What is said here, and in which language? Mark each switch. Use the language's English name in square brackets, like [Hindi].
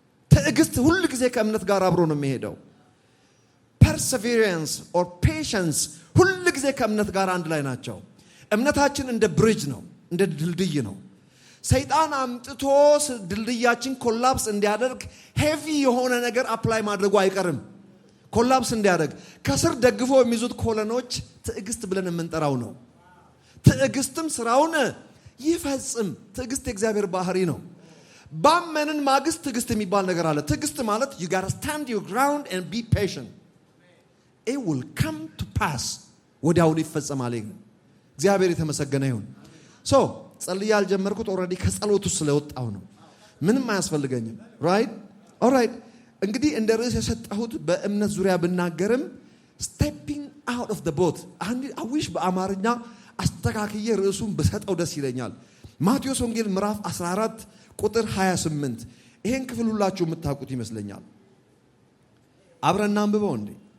[Amharic] ትዕግስት ሁሉ ጊዜ ከእምነት ጋር አብሮ ነው የሚሄደው። [English] perseverance or patience [Amharic] ሁሉ ጊዜ ከእምነት ጋር አንድ ላይ ናቸው። እምነታችን እንደ ብሪጅ ነው፣ እንደ ድልድይ ነው። ሰይጣን አምጥቶ ድልድያችን ኮላፕስ እንዲያደርግ ሄቪ የሆነ ነገር አፕላይ ማድረጉ አይቀርም። ኮላፕስ እንዲያደርግ ከስር ደግፎ የሚይዙት ኮለኖች ትዕግስት ብለን የምንጠራው ነው። ትዕግስትም ስራውን ይፈጽም። ትዕግስት የእግዚአብሔር ባህሪ ነው። ባመንን ማግስት ትዕግስት የሚባል ነገር አለ። ትዕግስት ማለት [English] you got to stand your ground and be patient. It will come to pass. [Amharic] ወዲያውኑ ይፈጸማል። እግዚአብሔር የተመሰገነ ይሁን። ጸልዬ ያልጀመርኩት ኦልሬዲ ከጸሎቱ ስለወጣው ነው። ምንም አያስፈልገኝም። ራይት ኦልራይት። እንግዲህ እንደ ርዕስ የሰጠሁት በእምነት ዙሪያ ብናገርም [English] stepping out of the boat [Amharic] አዊሽ በአማርኛ አስተካክዬ ርዕሱን በሰጠው ደስ ይለኛል። ማቴዎስ ወንጌል ምዕራፍ 14 ቁጥር 28 ይሄን ክፍል ሁላችሁ የምታውቁት ይመስለኛል። አብረን አንብበው እንዴ?